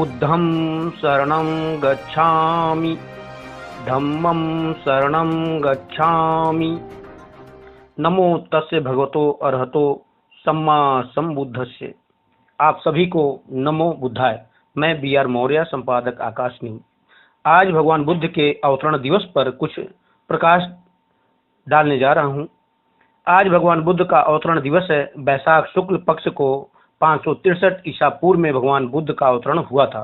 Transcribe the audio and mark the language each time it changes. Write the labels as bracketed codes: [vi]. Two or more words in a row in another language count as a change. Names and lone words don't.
[pi] बुद्धं शरणं गच्छामि, धम्मं शरणं गच्छामि। नमो तस्य भगवतो अरहतो सम्मा संबुद्धस्य। [hi] आप सभी को [pi] नमो बुद्धाय। [hi] मैं BR मौर्य, संपादक आकाश न्यूज। आज भगवान बुद्ध के अवतरण दिवस पर कुछ प्रकाश डालने जा रहा हूँ। आज भगवान बुद्ध का अवतरण दिवस है। वैशाख शुक्ल पक्ष को 563 ईसा पूर्व में भगवान बुद्ध का अवतरण हुआ था।